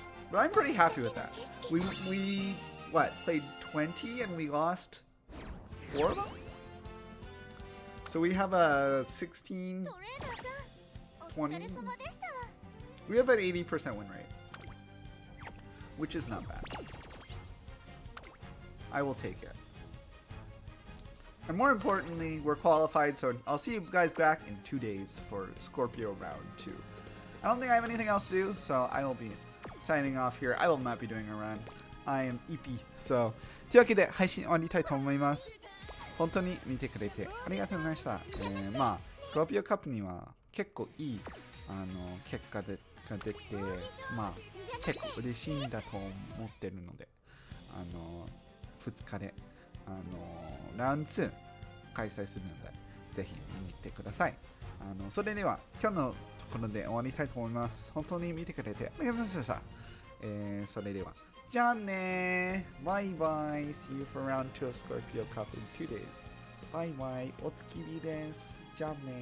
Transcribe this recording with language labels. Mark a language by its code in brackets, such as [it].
[en] But I'm pretty happy with that. We played 20 and we lost 4 of them? So we have a 16, [ja] トレーナーさんお疲れ様でしたわ [en] we have an 80% win rate, which is not bad. I will take it. And more importantly, we're qualified, so I'll see you guys back in 2 days for Scorpio round 2. I don't think I have anything else to do, so I will be signing off here. I will not be doing a run. I am EP. [ja] So, というわけで配信終わりたいと思います。本当に見てくれてありがとうございました。まあ、スコーピオカップには結構いい結果が出て、まあ、結構嬉しいんだと思ってるので、2日で、ラウンド2開催するので、ぜひ見に行ってください。それでは、今日のところで終わりたいと思います。本当に見てくれてありがとうございました。それでは、じゃあねー。バイバイ。 [en] See you for round 2 of Scorpio Cup in 2 days. [ja] バイバイ。おつきびです。じゃあねー。